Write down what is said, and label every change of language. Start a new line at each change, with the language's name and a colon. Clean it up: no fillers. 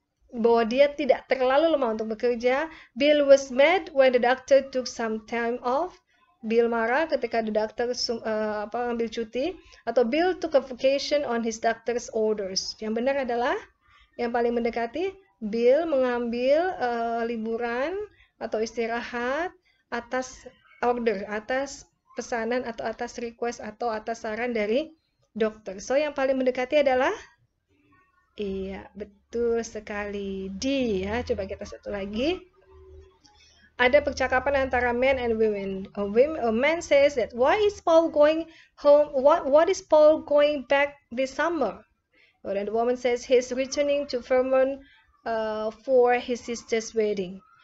Indonesian: Bahwa dia tidak terlalu lemah untuk bekerja.
English: Bill was mad when the doctor took some time off. Bill
Indonesian: marah ketika
English: the doctor
Indonesian: ambil cuti, atau
English: Bill took a vacation on his doctor's orders.
Indonesian: Yang benar adalah yang paling mendekati, Bill mengambil liburan atau istirahat atas order, atas pesanan atau atas request atau atas saran dari dokter. So yang paling mendekati adalah iya, betul sekali, D ya. Coba kita satu lagi. Ada percakapan antara
English: men and women. A man says that, why is Paul going home? What is Paul going back this summer? And the woman says he's returning to Vermont for his sister's wedding.